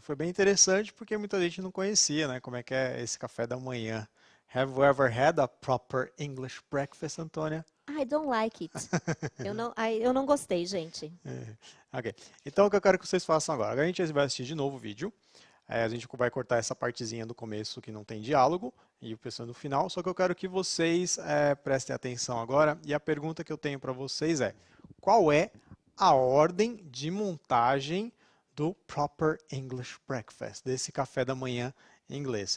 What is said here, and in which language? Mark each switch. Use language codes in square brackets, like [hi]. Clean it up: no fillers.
[pt] Foi bem interessante porque muita gente não conhecia, como é que é esse café da manhã. [en] Have you ever had a proper English breakfast, Antônia? I don't like it. [pt] Eu não gostei, gente. Ok. Então, o que eu quero que vocês façam agora? Agora a gente vai assistir de novo o vídeo. A gente vai cortar essa partezinha do começo que não tem diálogo e o pessoal no final. Só que eu quero que vocês prestem atenção agora. E a pergunta que eu tenho para vocês é: qual é a ordem de montagem do Proper English Breakfast, desse café da manhã em inglês?